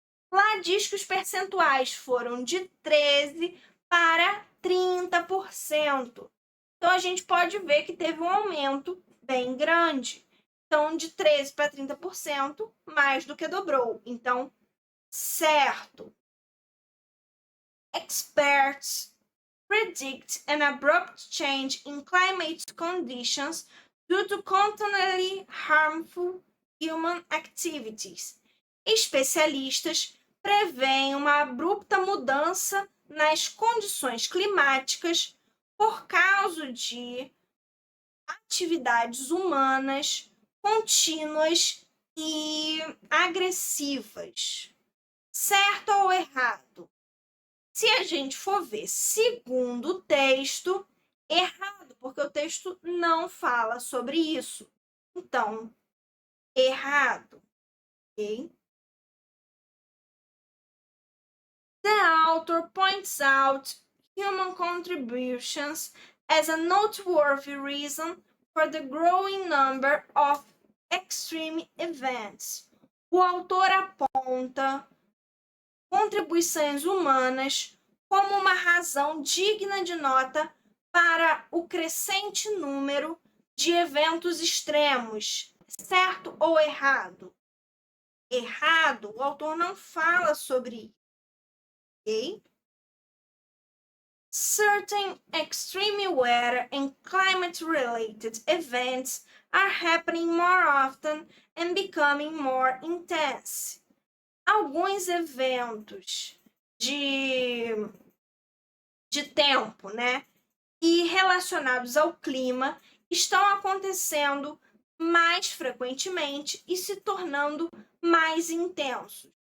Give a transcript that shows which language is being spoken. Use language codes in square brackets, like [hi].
[pt] Lá diz que os percentuais foram de 13% para 30%. Então, a gente pode ver que teve um aumento bem grande. Então, de 13% para 30%, mais do que dobrou. Então, certo. [en] Experts predict an abrupt change in climate conditions due to continually harmful human activities. [pt] Especialistas preveem uma abrupta mudança nas condições climáticas por causa de atividades humanas contínuas e agressivas. Certo ou errado? Se a gente for ver segundo o texto, errado, porque o texto não fala sobre isso. Então, errado, ok? [en] The author points out human contributions as a noteworthy reason for the growing number of extreme events. [pt] O autor aponta contribuições humanas como uma razão digna de nota para o crescente número de eventos extremos. Certo ou errado? Errado, o autor não fala sobre isso. [en] Okay? Certain extreme weather and climate-related events are happening more often and becoming more intense. [pt] Alguns eventos de tempo, né, e relacionados ao clima estão acontecendo mais frequentemente e se tornando mais intensos.